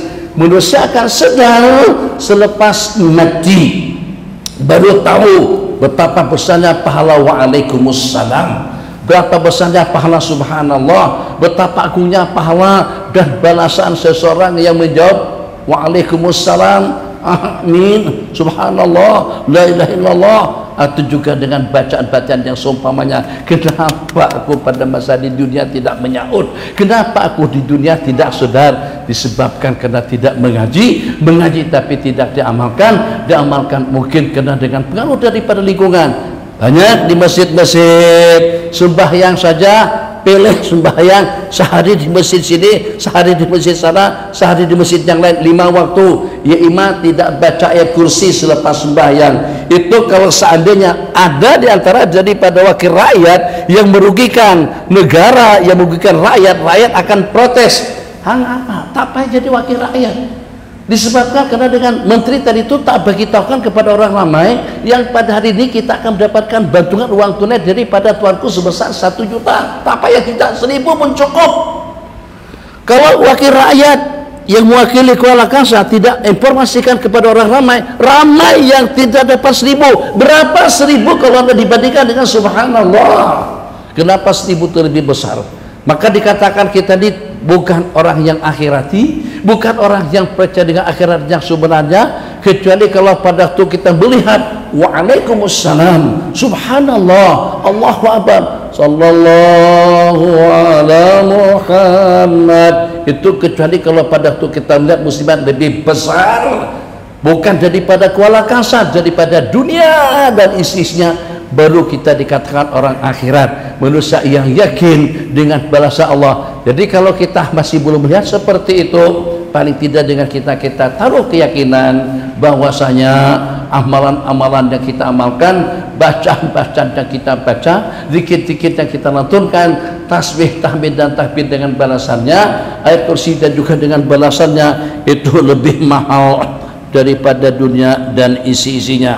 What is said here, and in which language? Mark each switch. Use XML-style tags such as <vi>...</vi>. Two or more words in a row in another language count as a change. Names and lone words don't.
<ms>Manusia akan sedar selepas mati, baru tahu betapa besarnya pahala waalaikumsalam, berapa besarnya pahala subhanallah, betapa agungnya pahala dan balasan seseorang yang menjawab waalaikumsalam,</ms> <ar>آمين، سبحان الله، لا إله إلا الله.</ar> <ms>Atau juga dengan bacaan-bacaan yang seumpamanya, kenapa aku pada masa di dunia tidak menyaut, kenapa aku di dunia tidak sadar? Disebabkan karena tidak mengaji tapi tidak diamalkan mungkin karena dengan pengaruh daripada lingkungan. Banyak di masjid-masjid sembahyang saja, pilih sembahyang sehari di masjid sini, sehari di masjid sana, sehari di masjid yang lain, 5 waktu. Ya imam tidak baca ayat kursi selepas sembahyang. Itu kalau seandainya ada di antara daripada wakil rakyat yang merugikan negara, yang merugikan rakyat, rakyat akan protes. Hang apa? Tak payah jadi wakil rakyat. Disebabkan karena dengan menteri tadi itu tak beritahukan kepada orang ramai yang pada hari ini kita akan mendapatkan bantuan uang tunai daripada tuanku sebesar 1 juta. Tak payah tidak 1.000 pun cukup. Kalau wakil rakyat yang mewakili Kuala Kangsar tidak informasikan kepada orang ramai yang tidak dapat 1.000. Berapa 1.000 kalau anda dibandingkan dengan subhanallah? Kenapa 1.000 itu lebih besar? Maka dikatakan kita ini bukan orang yang akhirati, bukan orang yang percaya dengan akhirat yang sebenarnya, kecuali kalau pada waktu kita melihat waalaikumsalam,</ms> <ar>سبحان الله، الله أكبر، صلى الله على محمد.</ar> <ms>Itu kecuali kalau pada waktu kita melihat muslimat lebih besar, bukan daripada Kuala Kangsar, daripada dunia dan isinya, baru kita dikatakan orang akhirat, manusia yang yakin dengan balasan Allah. Jadi kalau kita masih belum melihat seperti itu, paling tidak dengan kita taruh keyakinan bahwasanya amalan-amalan yang kita amalkan, bacaan-bacaan yang kita baca, zikir-zikir yang kita lantunkan, tasbih, tahmid dan takbir dengan balasannya, ayat kursi dan juga dengan balasannya, itu lebih mahal daripada dunia dan isi-isinya.</ms>